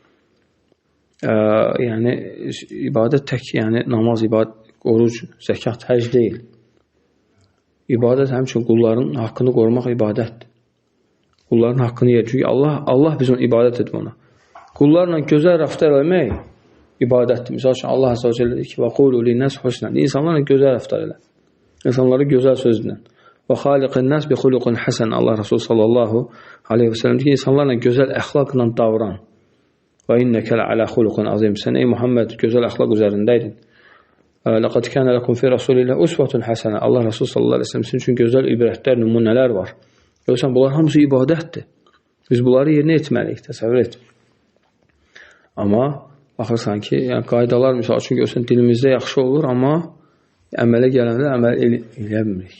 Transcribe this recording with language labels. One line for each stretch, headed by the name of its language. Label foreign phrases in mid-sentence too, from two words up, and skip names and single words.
Azerbaijani: Yəni, ibadət tək, yəni namaz, oruc, zəkat, həc deyil. İbadət həmçinin qulların haqqını qorumaq ibadətdir. Qulların haqqını yer. Çünki Allah biz onu ibadət edir ona. Qullarla gözəl rəftar eləmək ibadətdir. Misal üçün, Allah
Arabic: عز وجل
Azerbaijani: deyir ki,
Arabic: وَقُولُوا لِنَّسْ حُسْنًا.
Azerbaijani: İnsanlarla gözəl rəftar elə. İnsanları gözəl sözlə.
Arabic: وَخَالِقِ النَّاسِ بِخُلُقٍ حَسَنٍ.
Azerbaijani: Allah Resulü
Arabic: صلى الله عليه وسلم
Azerbaijani: deyir ki, insanlarla gözəl əxlaqla davran.
Arabic: وَإِنَّكَ لَعَلَى خُلُقٍ عَظِيمٍ.
Azerbaijani: Sən ey Muhammed gözəl əxlaq üzərindəydin.
Arabic: لَقَدْ كَانَ لَكُمْ فِي رَسُولِ اللّٰهِ أُسْوَةٌ حَسَنَةٌ.
Azerbaijani: Allah Resulü
Arabic: صلى الله عليه وسلم
Azerbaijani: sizin üçün gözəl ibrətlər, nümunələr var. Görürsən, bunlar hamısı ibadətdir. Biz bunları yerinə etməliyik, təsəvvür et. Amma baxırsan ki, yəni qaydalar misal üçün görürsən dilimizdə yaxşı olur, amma əmələ gələndə əməl eləyə bilmirik.